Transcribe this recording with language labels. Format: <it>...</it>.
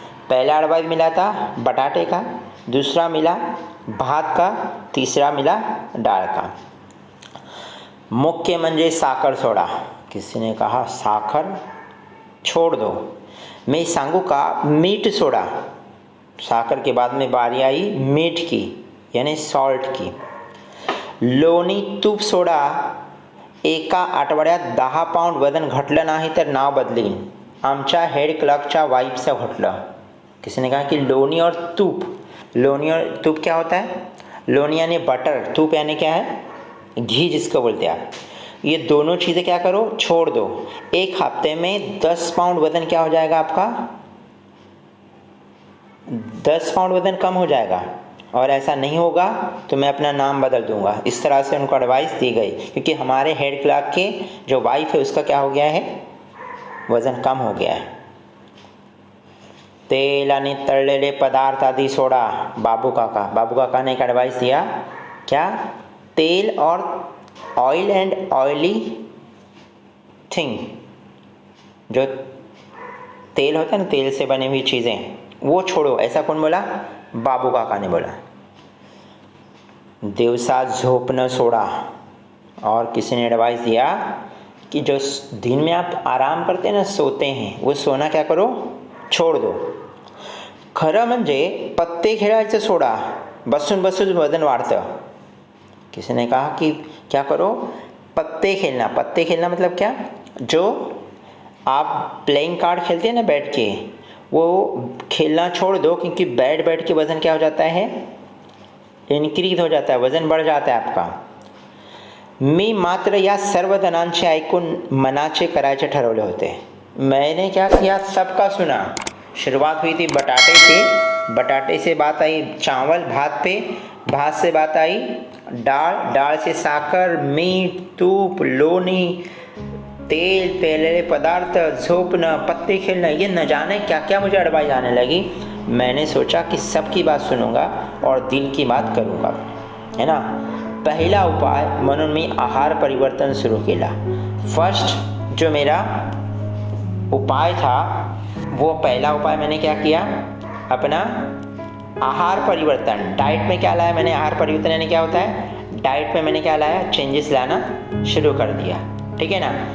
<hi>पहला एडवाइस मिला था बटाटे का, दूसरा मिला भात का, तीसरा मिला दाल का।</hi> <mr>मुख्य म्हणजे साखर सोडा,</mr> <hi>किसी ने कहा साखर छोड़ दो।</hi> <mr>मैं सांगू का मीठ सोडा,</mr> <hi>साखर के बाद में बारी आई मीठ की यानी सॉल्ट की।</hi> <mr>लोणी तूप सोडा, एका आठवड्यात 10 पाऊंड वजन घटलं नाही तर नाव बदलीन, आमच्या हेड क्लर्कच्या वाइफचं घटलं।</mr> <hi>किसी ने कहा कि लोनी और तूप, लोनी और तूप क्या होता है? लोनी यानी बटर, तूप यानी क्या है? घी जिसको बोलते हैं आप। ये दोनों चीज़ें क्या करो, छोड़ दो। एक हफ्ते में 10 पाउंड वज़न क्या हो जाएगा आपका? 10 पाउंड वज़न कम हो जाएगा। और ऐसा नहीं होगा तो मैं अपना नाम बदल दूंगा। इस तरह से उनको एडवाइस दी गई, क्योंकि हमारे हेड क्लर्क के जो वाइफ है उसका क्या हो गया है, वज़न कम हो गया है।</hi> <mr>तेल आणि तळलेले पदार्थ आदि सोडा।</mr> <hi>बाबू काका ने एक एडवाइस दिया, क्या? तेल और ऑयल एंड ऑयली थिंग, जो तेल होता है ना, तेल से बनी हुई चीज़ें, वो छोड़ो। ऐसा कौन बोला? बाबू काका ने बोला।</hi> <mr>दिवसा झोपन सोडा।</mr> <hi>और किसी ने एडवाइस दिया कि जो दिन में आप आराम करते हैं ना, सोते हैं, वो सोना क्या करो, छोड़ दो।</hi> <mr>खरं म्हणजे पत्ते खेळायचं सोडा, बसून बसून वजन वाढतं।</mr> <hi>किसी ने कहा कि क्या करो, पत्ते खेलना। पत्ते खेलना मतलब क्या? जो आप प्लेइंग कार्ड खेलते हैं ना बैठ के, वो खेलना छोड़ दो, क्योंकि बैठ के वज़न क्या हो जाता है, इनक्रीज हो जाता है, वज़न बढ़ जाता है आपका।</hi> <mr>मी मात्र या सर्व जणांचे ऐकून मनाचे करायचे ठरवले होते।</mr> <hi>मैंने क्या किया, सबका सुना। शुरुआत हुई थी बटाटे से, बटाटे से बात आई चावल, भात पे, भात से बात आई दाल, दाल से साकर, मीट, तूप, लोनी, तेल, तैलेले पदार्थ, झोपना, पत्ते खेलना, ये न जाने क्या क्या मुझे एडवाइस आने लगी। मैंने सोचा कि सबकी बात सुनूंगा और दिल की बात करूंगा, है ना।</hi> <mr>पहिला उपाय म्हणून मी आहार परिवर्तन सुरू केला।</mr> <hi>फर्स्ट जो मेरा उपाय था, वो पहला उपाय मैंने क्या किया, अपना आहार परिवर्तन। डाइट में क्या लाया मैंने, आहार परिवर्तन यानी क्या होता है, डाइट में मैंने क्या लाया, चेंजेस लाना शुरू कर दिया, ठीक है ना।</hi>